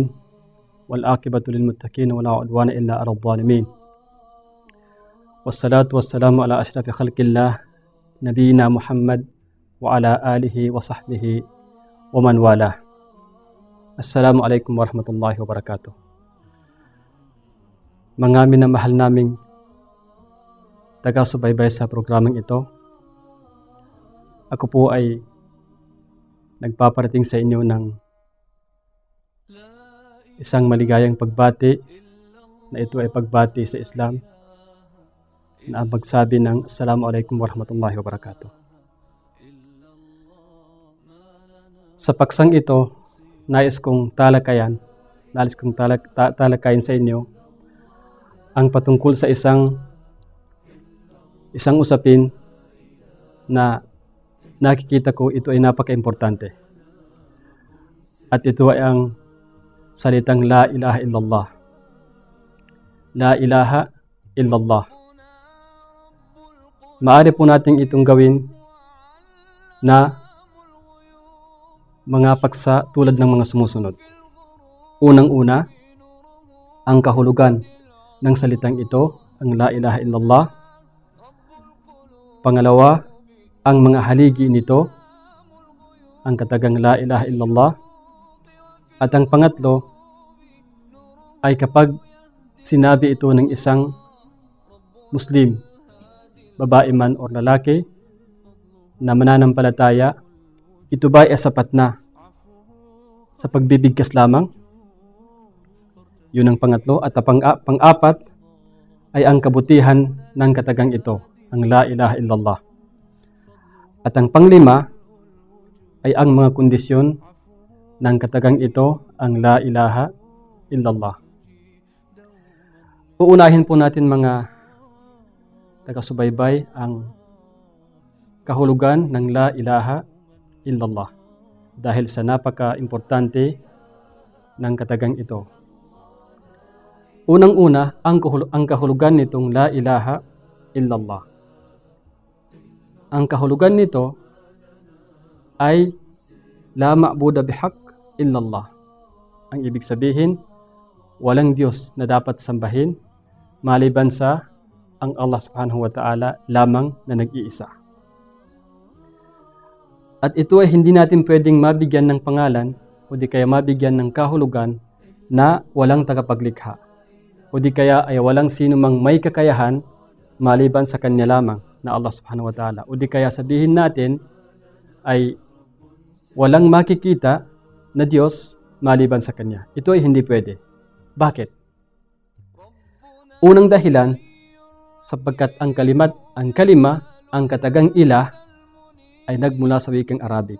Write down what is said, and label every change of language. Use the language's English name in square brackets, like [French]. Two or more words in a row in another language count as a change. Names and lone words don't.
[Arabic] والعاقبة للمتقين ولا عدوان إلا على الظالمين. والصلاة والسلام على أشرف خلق الله نبينا محمد وعلى آله وصحبه ومن والاه. السلام عليكم ورحمة الله وبركاته. [Filipino] Mga minamahal naming taga-subaybay sa programang ito, ako po ay nagpaparating sa inyo ng isang maligayang pagbati na ito ay pagbati sa Islam na ang magsabi ng [Arabic] السلام عليكم ورحمة الله وبركاته. [Filipino] Sa paksang ito, nais kong talakayin sa inyo ang patungkol sa isang usapin na nakikita ko ito ay napaka-importante. At ito ay ang salitang [Arabic] لا إله إلا الله. لا إله إلا الله. [Filipino] Maaari po natin itong gawin na mga paksa tulad ng mga sumusunod. Unang-una, ang kahulugan ng salitang ito, ang [Arabic] لا إله إلا الله. [Filipino] Pangalawa, ang mga haligi nito, ang katagang [Arabic] لا إله إلا الله. [Filipino] At ang pangatlo ay kapag sinabi ito ng isang Muslim, babae man o lalaki, na mananampalataya, ito ba ay sapat na sa pagbibigkas lamang? Yun ang pangatlo. At ang pang-apat ay ang kabutihan ng katagang ito, ang [Arabic] لا إله إلا الله. [Filipino] At ang panglima ay ang mga kondisyon ng katagang ito, ang [Arabic] لا إله إلا الله. [Filipino] Uunahin po natin mga taga-subaybay ang kahulugan ng [Arabic] لا إله إلا الله [Filipino] dahil sa napaka-importante ng katagang ito. Unang-una, ang kahulugan nitong [Arabic] لا إله إلا الله. [Filipino] Ang kahulugan nito ay [Arabic] لا معبود بحق إلا الله. [Filipino] Ang ibig sabihin, walang Diyos na dapat sambahin maliban sa ang Allah [Arabic] سبحانه وتعالى [Filipino] lamang na nag-iisa. At ito ay hindi natin pwedeng mabigyan ng pangalan o di kaya mabigyan ng kahulugan na walang tagapaglikha o di kaya ay walang sino mang may kakayahan maliban sa Kanya lamang na Allah [Arabic] سبحانه وتعالى. [Filipino] O di kaya sabihin natin ay walang makikita na Diyos maliban sa Kanya. Ito ay hindi pwede. Bakit? Unang dahilan, sapagkat ang katagang ilah ay nagmula sa wikang Arabic.